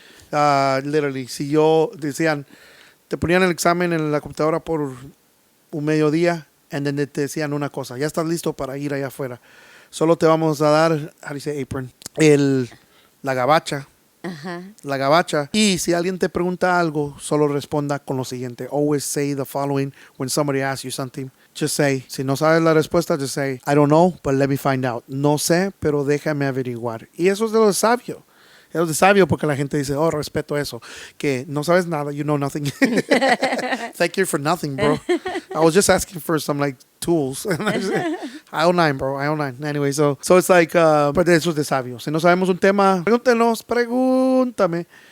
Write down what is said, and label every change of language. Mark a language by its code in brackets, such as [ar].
[es] Literally, si yo decían, te ponían el examen en la computadora por un mediodía, [en] and then [es] te decían una cosa, ya estás listo para ir allá afuera. Solo te vamos a dar, [en] how do you say apron? [es] La gabacha. Ajá. La gabacha. Y si alguien te pregunta algo, solo responda con lo siguiente. [en] Always say the following when somebody asks you something. Just say, [es] si no sabes la respuesta, [en] just say, I don't know, but let me find out. [es] No sé, pero déjame averiguar. Y eso es de lo sabio. Eso es de sabio porque la gente dice, oh, respeto eso. Que no sabes nada, [en] you know nothing. Thank you for nothing, bro. I was just asking for some, like, tools. I09, bro, I09. Anyway, so it's like, [es] pero eso es de sabio. Si no sabemos un tema, pregúntame.